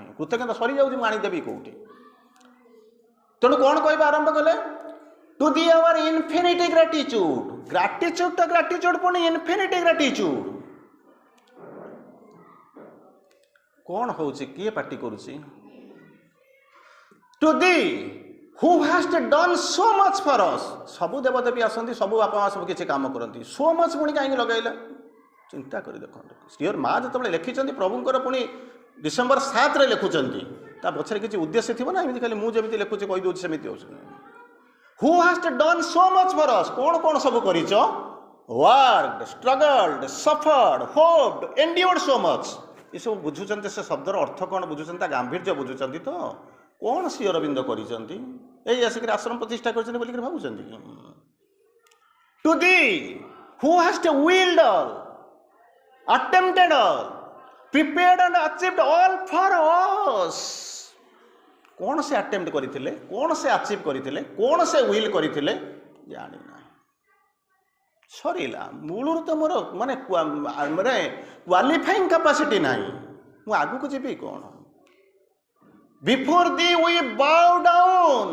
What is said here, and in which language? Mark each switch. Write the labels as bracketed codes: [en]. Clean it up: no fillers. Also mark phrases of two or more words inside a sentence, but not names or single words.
[or] କୃତଜ୍ଞତା ସରିଯାଉଛି, ମୁଁ ଆଣିଦେବି କେଉଁଠି? ତେଣୁ କ'ଣ କହିବା ଆରମ୍ଭ କଲେ? [en] to the hour infinity gratitude. gratitude gratitude, ପୁଣି infinity gratitude। [or] କ'ଣ ହେଉଛି? କିଏ ପାଟି କରୁଛି? [en] to the who has done so much for us. [or] ସବୁ ଦେବଦେବୀ ଆସନ୍ତି, ସବୁ ବାପା ମା ସବୁ କିଛି କାମ କରନ୍ତି, [en] so much [or] ପୁଣି କାହିଁକି ଲଗାଇଲା? ଚିନ୍ତା କରି ଦେଖନ୍ତୁ। ଶ୍ରୀଅର ମା ଯେତେବେଳେ ଲେଖିଛନ୍ତି ପ୍ରଭୁଙ୍କର, ପୁଣି ଡିସେମ୍ବର 7ରେ ଲେଖୁଛନ୍ତି, ତା ପଛରେ କିଛି ଉଦ୍ଦେଶ୍ୟ ଥିବ ନା, ଏମିତି ଖାଲି ମୁଁ ଯେମିତି ଲେଖୁଛି କହିଦେଉଛି ସେମିତି ହେଉଛି। [en] who has done so much for us. [or] କ'ଣ କ'ଣ ସବୁ କରିଛ? [en] worked, struggled, suffered, hoped, endured so much. [or] ଏସବୁ ବୁଝୁଛନ୍ତି, ସେ ଶବ୍ଦର ଅର୍ଥ କ'ଣ ବୁଝୁଛନ୍ତି, ତା ଗାମ୍ଭୀର୍ଯ୍ୟ ବୁଝୁଛନ୍ତି ତ? କ'ଣ ଶ୍ରୀ ଅରବିନ୍ଦ କରିଛନ୍ତି? ଏଇ ଆସିକରି ଆଶ୍ରମ ପ୍ରତିଷ୍ଠା କରିଛନ୍ତି ବୋଲିକରି ଭାବୁଛନ୍ତି? [en] to the who hast willed all, attempted all, prepared and achieved all for us. [or] କ'ଣ ସେ ଆଟେମ୍ପ୍ଟ କରିଥିଲେ, କ'ଣ ସେ ଆଚିଭ୍ କରିଥିଲେ, କ'ଣ ସେ ୱିଲ୍ କରିଥିଲେ ଜାଣିନାହିଁ। ସରିଲା, ମୂଳରୁ ତ ମୋର ମାନେ [en] qualifying capacity [or] ନାହିଁ, ମୁଁ ଆଗକୁ ଯିବି କ'ଣ? [en] before the we bow down.